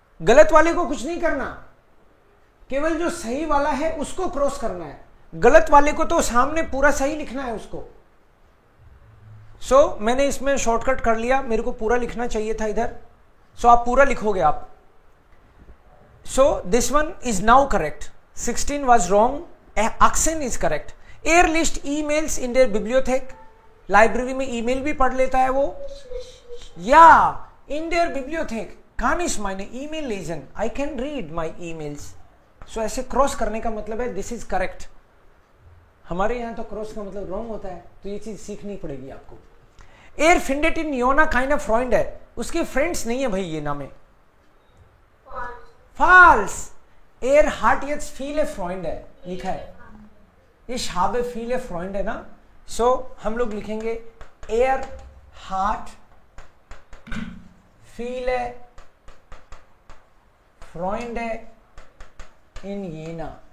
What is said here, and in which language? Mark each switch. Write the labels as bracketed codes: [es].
[hi] गलत वाले को कुछ नहीं करना, केवल जो सही वाला है उसको क्रॉस करना है, गलत वाले को तो सामने पूरा सही लिखना है उसको। सो मैंने इसमें शॉर्टकट कर लिया, मेरे को पूरा लिखना चाहिए था इधर, सो आप पूरा लिखोगे आप। [en] So this one is now correct, 16 was wrong, Aksen is correct. [de] Er liest emails in der Bibliothek, [hi] library में ईमेल भी पढ़ लेता है वो, [de] या in der Bibliothek kann ich meine email lesen, [en] I can read my emails। [hi] सो ऐसे cross करने का मतलब है दिस इज करेक्ट, हमारे यहाँ तो क्रॉस का मतलब रॉन्ग होता है, तो ये चीज सीखनी पड़ेगी आपको। [de] एयर फिंडेट इन योना [hi] काइंड फ्रेंड है, उसके फ्रेंड्स नहीं है भाई ये नाम है, false. [de] एयर हार्ट jetzt viele Freunde [hi] लिखा है, [de] ich habe viele Freunde ना, [hi] सो हम लोग लिखेंगे [de] एयर हार्ट viele Freunde in Jena।